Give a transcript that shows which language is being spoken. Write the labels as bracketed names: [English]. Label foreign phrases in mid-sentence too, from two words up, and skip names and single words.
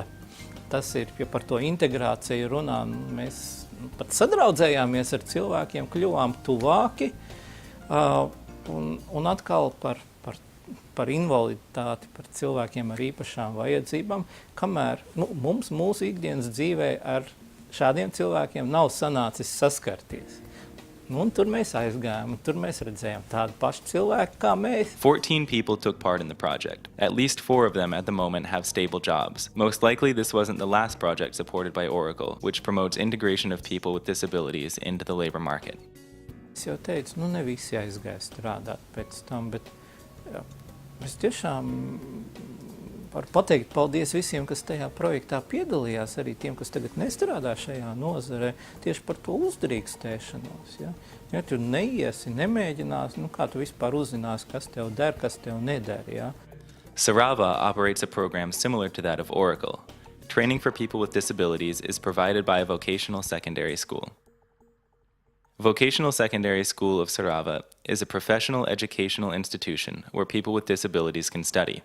[Latvian] Tas ir, ja par to integrāciju runā, mēs pat sadraudzējāmies ar cilvēkiem, kļuvām tuvāki, un atkal par invaliditāti, par cilvēkiem ar īpašām vajadzībām, kamēr mums mūsu ikdienas dzīvē ar šādiem cilvēkiem nav sanācis saskarties. Un tur mēs aizgājām, un tur mēs redzējām tādu pašu cilvēku kā mēs. [English] 14 people took part in the project. At least 4 of them at the moment have stable jobs. Most likely this wasn't the last project supported by Oracle, which promotes integration of people with disabilities into the labor market. [Latvian] Es jau teicu, ne visi aizgāja strādāt pēc tam, bet es tiešām varu pateikt paldies visiem, kas tajā projektā piedalījās, arī tiem, kas tagad nestrādā šajā nozarē, tieši par to uzdrīkstēšanos. Ja tu neiesi, nemēģinās, kā tu vispār uzzināsi, kas tev der, kas tev neder. Ja? [English] Sarava operates a program similar to that of Oracle. Training for people with disabilities is provided by a vocational secondary school. Vocational Secondary School of Sarava is a professional educational institution where people with disabilities can study.